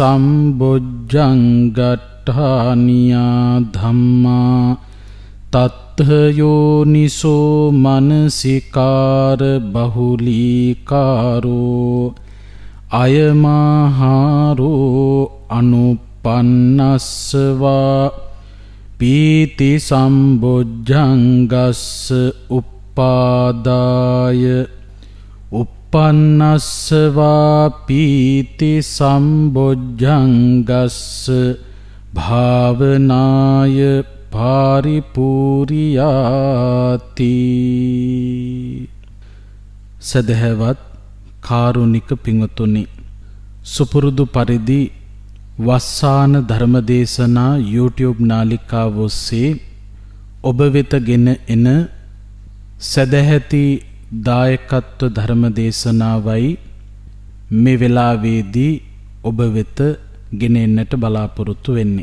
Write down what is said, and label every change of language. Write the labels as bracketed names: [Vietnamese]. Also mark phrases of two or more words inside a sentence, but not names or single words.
[Pali] සම්බොජ්ජංගට්ඨානියා ධම්මා තත්ථ යෝනිසෝ මනසිකාර බහුලීකාරෝ අයමහාරෝ අනුපන්නස්සවා පීති සම්බොජ්ජංගස්ස උප්පාදාය uppannasva pīti sambojjangassa bhavanāya පාරිපූරියාති. [Sinhala] සදහවත් කාරුණික පිංතුනි, සුපුරුදු පරිදි වස්සාන ධර්මදේශනා YouTube නාලිකාව ඔස්සේ ඔබ වෙත ගෙන එන සදැහැති දායකත්ව ධර්මදේශනාවයි මේ වෙලාවේදී ඔබ වෙත ගෙන එන්නට බලාපොරොත්තු වෙන්නේ.